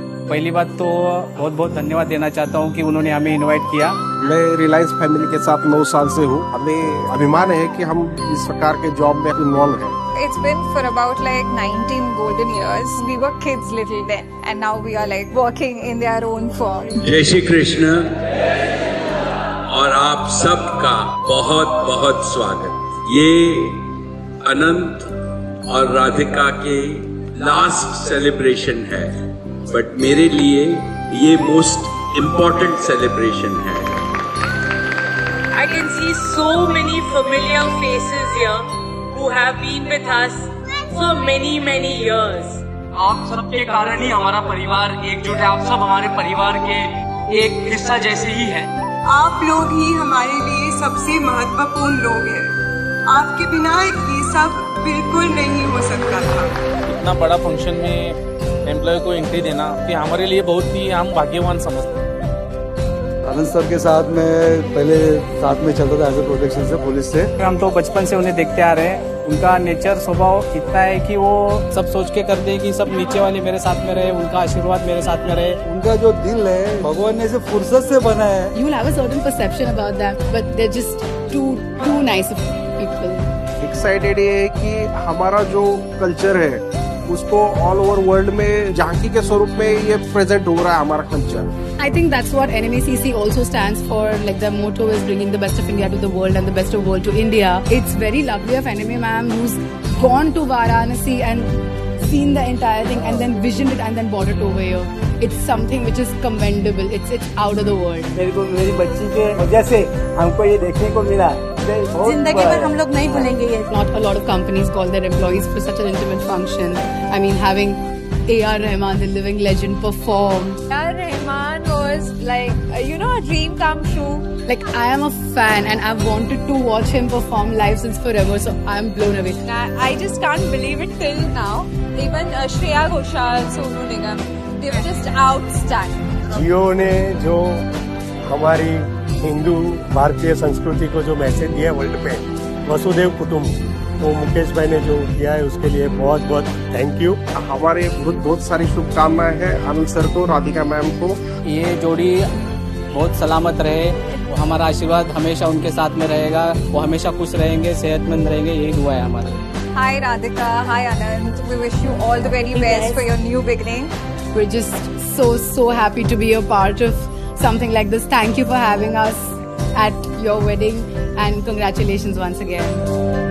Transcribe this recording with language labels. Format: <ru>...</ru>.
<hi>पहली बात तो बहुत बहुत धन्यवाद देना चाहता हूं कि उन्होंने हमें इनवाइट किया। मैं रिलायंस फैमिली के साथ 9 साल से हूं। हमें अभिमान है कि हम इस प्रकार के जॉब में इन्वॉल्व हैं।</hi> <en>It's been for about like 19 golden years. We were kids little then and now we are like working in their own form.</en> <hi>जय श्री कृष्ण और आप सबका बहुत बहुत स्वागत। ये अनंत और राधिका के लास्ट सेलिब्रेशन है, बट मेरे लिए ये</hi> <en>most important celebration</en> <hi>है।</hi> <en>I can see so many familiar faces here who have been with us for many years.</en> <hi>आप सबके कारण ही हमारा परिवार एकजुट है। आप सब हमारे परिवार के एक हिस्सा जैसे ही हैं। आप लोग ही हमारे लिए सबसे महत्वपूर्ण लोग हैं। आपके बिना ये सब बिल्कुल नहीं हो सकता था। इतना बड़ा फंक्शन में एम्प्लॉय को एंट्री देना कि हमारे लिए बहुत ही हम भाग्यवान समझते हैं। आनंद सर के साथ में पहले साथ में चलता था</hi> <en>as a protection</en> <hi>से, पुलिस से। हम तो बचपन से उन्हें देखते आ रहे हैं। उनका नेचर स्वभाव इतना है कि वो सब सोच के करते हैं कि सब नीचे वाले मेरे साथ में रहे, उनका आशीर्वाद मेरे साथ में रहे। उनका जो दिल है भगवान ने इसे फुर्सत से बनाया है।</hi> <en>You will have a certain perception about them, but they're just too nice of people.</en> <hi>Excited ये है कि हमारा जो कल्चर है उसको</hi> <en>all over world</en> <hi>में झांकी के स्वरूप में ये प्रेजेंट हो रहा है हमारा culture.</hi> <en>I think that's what NMACC also stands for. Like the motto is bringing the best of India to the world and the best of world to India. It's very lovely of NMA ma'am who's gone to Varanasi and seen the entire thing and then visioned it and then brought it over here. It's something which is commendable. It's out of the world.</en> <hi>मेरे को मेरी बच्ची के वजह से हमको ये देखने को मिला। जिंदगी भर हम लोग नहीं भूलेंगे ये।</hi> <en>Not a lot of companies call their employees for such an intimate function. I mean, having A.R. Rahman, the living legend, perform. A.R. Rahman was like, a dream come true. Like, I am a fan and I've wanted to watch him perform live since forever, so I'm blown away. I just can't believe it till now. Even Shreya Ghoshal, Sonu Nigam, they were just outstanding.</en> <hi>जियो ने जो हमारी हिंदू भारतीय संस्कृति को जो message दिया world पे, वसुदेव कुटुंब, वो मुकेश भाई ने जो किया है उसके लिए बहुत बहुत थैंक यू। हमारे बहुत सारी शुभकामनाएं हैं आनंद सर को, राधिका मैम को। ये जोड़ी बहुत सलामत रहे, हमारा आशीर्वाद हमेशा उनके साथ में रहेगा। वो हमेशा खुश रहेंगे, सेहतमंद रहेंगे, यही दुआ है हमारा।</hi> <en>Hi Radhika, hi Anand. We wish you all the very best for your new beginning. We're just so happy to be a part of something like this. Thank you for having us at your wedding and congratulations once again.</en>